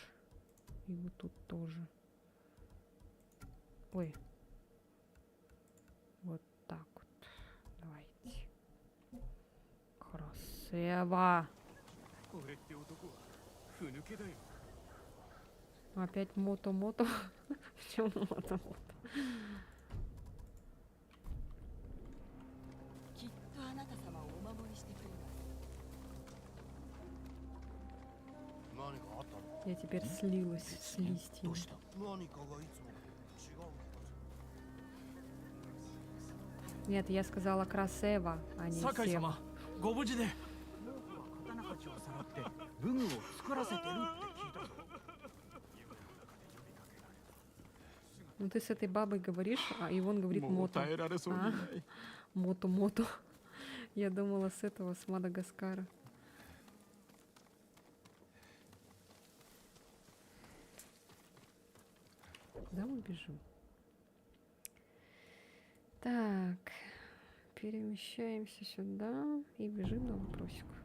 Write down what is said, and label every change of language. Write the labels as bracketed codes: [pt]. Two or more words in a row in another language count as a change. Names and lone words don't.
[ru] И вот тут тоже. Ой. Вот так вот. Давайте. Красиво. Опять мото-мото. Почему мото-мото? [ja] きっとあなた様をお守りしてくれます。何かあったの？ [ru] Я теперь слилась с [ja] ど [ru] листьями. [ja] うした？何かがいつも違うのか。 [ru] Нет, я сказала красиво, а не [ja] 酒井 [ru] сева. [ja] 様ご無事で。刀鍛冶をさらって武具を作らせてるって聞いたぞ。 [ru] Ну ты с этой бабой говоришь, а Ивон говорит [ja] もう [ru] мото. [ja] 耐えられそうにない。 [ru] Мото-мото. Я думала с этого, с Мадагаскара. Куда мы бежим? Так, перемещаемся сюда и бежим на вопросик.